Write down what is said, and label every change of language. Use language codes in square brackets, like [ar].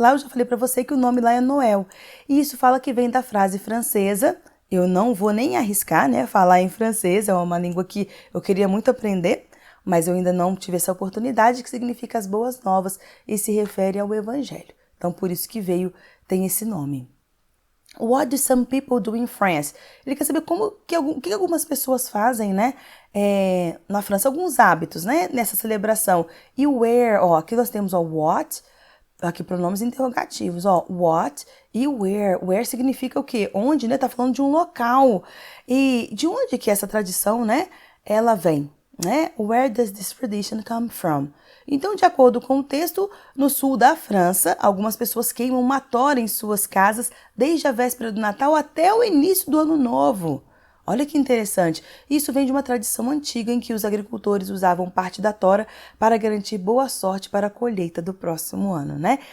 [pt] Lá eu já falei para você que o nome lá é Noel. E isso fala que vem da frase francesa. Eu não vou nem arriscar, né, falar em francês, é uma língua que eu queria muito aprender, mas eu ainda não tive essa oportunidade, que significa as boas novas e se refere ao evangelho. Então por isso que tem esse nome. [en] What do some people do in France? [pt] Ele quer saber o que algumas pessoas fazem, né, na França, alguns hábitos, né, nessa celebração. E where, aqui nós temos o what, aqui pronomes interrogativos, ó, what e where. Where significa o quê? Onde, né? Tá falando de um local. E de onde que essa tradição, né, ela vem, né? [en] Where does this tradition come from? [pt] Então, de acordo com o texto, no sul da França, algumas pessoas queimam uma tora em suas casas desde a véspera do Natal até o início do Ano Novo. Olha que interessante. Isso vem de uma tradição antiga em que os agricultores usavam parte da tora para garantir boa sorte para a colheita do próximo ano, né?